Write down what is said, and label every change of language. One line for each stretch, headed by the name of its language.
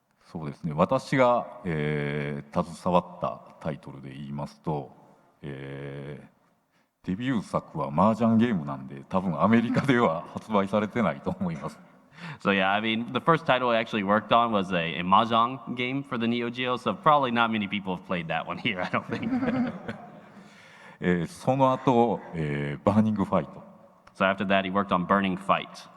Japanese: そうですね、私が、携わったタイトルで言いますと、デビュー作は麻雀ゲームなんで、多分アメリカでは発売されてないと思います。
English: So yeah, I mean, the first title I actually worked on was a mahjong game for the Neo-Geo, so probably not many people have played that one here, I don't think.
Japanese: その後、バーニングファイト。
English: So after that, he worked on Burning Fight.